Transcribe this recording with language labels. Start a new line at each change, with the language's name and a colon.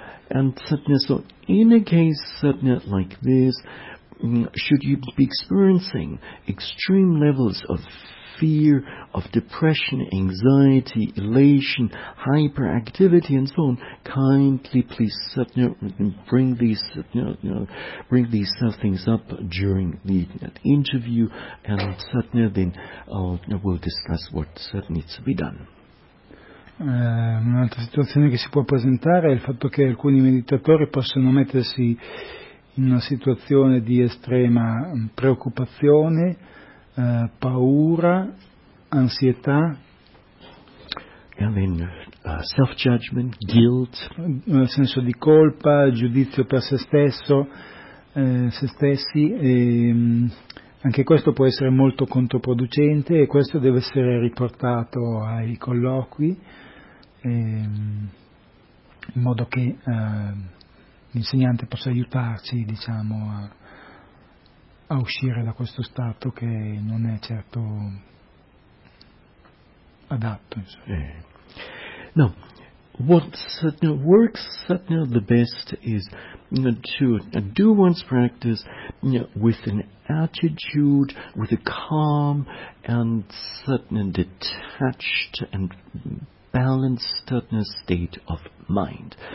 English: And so in a case like this, should you be experiencing extreme levels of fear, of depression, anxiety, elation, hyperactivity, and so on, kindly please bring these things up during the interview, and then we'll discuss what needs to be done.
Italian: Un'altra situazione che si può presentare è il fatto che alcuni meditatori possono mettersi in una situazione di estrema preoccupazione, paura, ansietà,
English: and then self-judgment, guilt,
Italian: senso di colpa, giudizio per se stesso, se stessi, e anche questo può essere molto controproducente, e questo deve essere riportato ai colloqui in modo che l'insegnante possa aiutarci, diciamo, a uscire da questo stato che non è certo adatto, insomma.
English: No, what works the best is to do one's practice with an attitude, with a calm and detached and balanced state of mind.